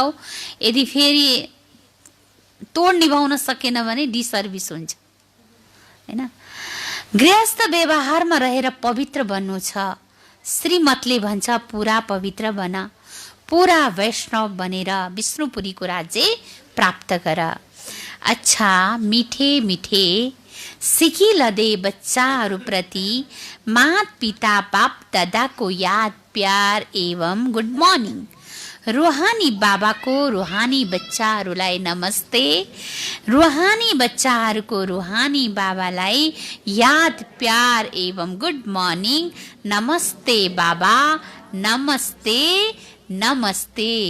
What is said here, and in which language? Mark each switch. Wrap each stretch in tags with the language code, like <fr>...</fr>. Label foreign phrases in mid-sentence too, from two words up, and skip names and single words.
<ne>यदि फेरि तोड निभाउन सकेन भने डिसर्भिस हुन्छ हैन। गृहस्थ व्यवहारमा रहेर पवित्र बन्नु छ। श्रीमतले भन्छ पुरा पवित्र बन, पुरा वैष्णव बनेर विष्णुपुरीको राज्य प्राप्त गर।</ne> <hi>अच्छा मिठे मिठे सिकिलदे</hi> <ne>बच्चाहरूप्रति मात पिता बाप दादाको याद प्यार एवं</ne> <en>good morning.</en> <ne>रूहानी बाबाको रूहानी बच्चाहरूलाई नमस्ते, रूहानी बच्चाहरूको रूहानी बाबालाई याद प्यार एवं</ne> <en>good morning.</en> <ne>नमस्ते बाबा, नमस्ते नमस्ते।</ne>